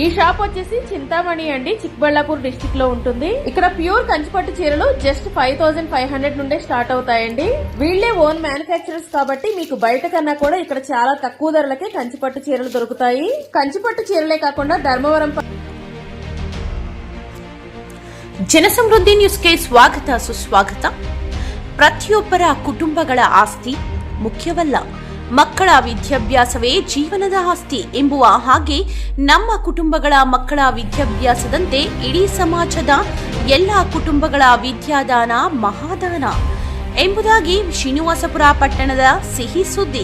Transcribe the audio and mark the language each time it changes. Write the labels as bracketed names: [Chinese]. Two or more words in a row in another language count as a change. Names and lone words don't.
[Telugu] ఈ షాప్ వచ్చేసి చింతామణి అండి, చిక్బళ్ళాపూర్ డిస్టిక్ లో ఉంటుంది. ఇక్కడ ప్యూర్ కంచిపట్టు చీరలు జస్ట్ 5500 నుండే స్టార్ట్ అవుతాయండి. వీళ్లే [English] own manufacturers [Telugu] కాబట్టి మీకు బయట కన్నా కూడా ఇక్కడ చాలా తక్కువ ధరలకే కంచిపట్టు చీరలు దొరుకుతాయి. కంచిపట్టు చీరలే కాకుండా ధర్మవరం [Kannada] ಜನಸಮೃದ್ಧಿ ನ್ಯೂಸ್ಗೆ ಸ್ವಾಗತ ಸುಸ್ವಾಗತ. ಪ್ರತಿಯೊಬ್ಬರ ಕುಟುಂಬಗಳ ಆಸ್ತಿ ಮುಖ್ಯವಲ್ಲ, ಮಕ್ಕಳ ವಿದ್ಯಾಭ್ಯಾಸವೇ ಜೀವನದ ಆಸ್ತಿ ಎಂಬುವ ಹಾಗೆ ನಮ್ಮ ಕುಟುಂಬಗಳ ಮಕ್ಕಳ ವಿದ್ಯಾಭ್ಯಾಸದಂತೆ ಇಡೀ ಸಮಾಜದ ಎಲ್ಲ ಕುಟುಂಬಗಳ ವಿದ್ಯಾದಾನ ಮಹಾದಾನ ಎಂಬುದಾಗಿ ಶ್ರೀನಿವಾಸಪುರ ಪಟ್ಟಣದ ಸಿಹಿ ಸುದ್ದಿ.